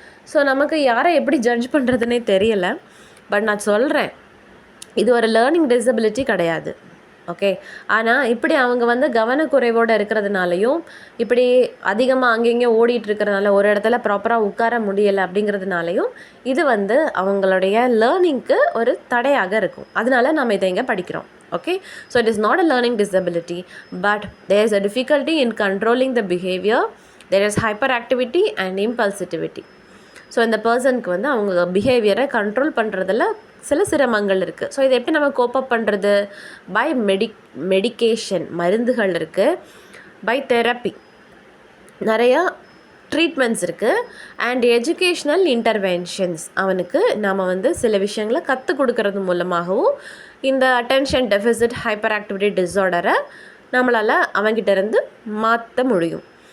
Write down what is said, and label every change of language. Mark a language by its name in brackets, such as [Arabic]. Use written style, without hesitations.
[Tamil] So நமக்கு யாரை எப்படி ஜட்ஜ் பண்ணுறதுனே தெரியலை. பட் நான் சொல்கிறேன், இது ஒரு லேர்னிங் டிசபிலிட்டி கிடையாது. ஓகே, ஆனால் இப்படி அவங்க வந்து கவனக்குறைவோடு இருக்கிறதுனாலையும், இப்படி அதிகமாக அங்கங்கே ஓடிட்டு இருக்கிறதுனால, ஒரு இடத்துல ப்ராப்பராக உட்கார முடியலை அப்படிங்கிறதுனாலையும் இது வந்து அவங்களுடைய லேர்னிங்க்கு ஒரு தடையாக இருக்கும். அதனால நம்ம இதை இங்கே படிக்கிறோம். [English] Okay, so it is not a learning disability, but there is a difficulty in controlling the behavior. There is hyperactivity and impulsivity. [Tamil] So இந்த பர்சனுக்கு வந்து அவங்க பிஹேவியரை கண்ட்ரோல் பண்ணுறதுல சில சிரமங்கள் இருக்குது. ஸோ இதை எப்படி நம்ம கோப்பப் பண்ணுறது? பை மெடிக்கேஷன், மருந்துகள் இருக்குது. பை தெரப்பி, நிறையா ட்ரீட்மெண்ட்ஸ் இருக்குது. அண்ட் எஜுகேஷ்னல் இன்டர்வென்ஷன்ஸ், அவனுக்கு நாம் வந்து சில விஷயங்களை கற்றுக் கொடுக்கறது மூலமாகவும் இந்த அட்டென்ஷன் டெஃபிசிட் ஹைப்பர் ஆக்டிவிட்டி டிஸார்டரை நம்மளால் அவங்ககிட்ட இருந்து மாற்ற முடியும்.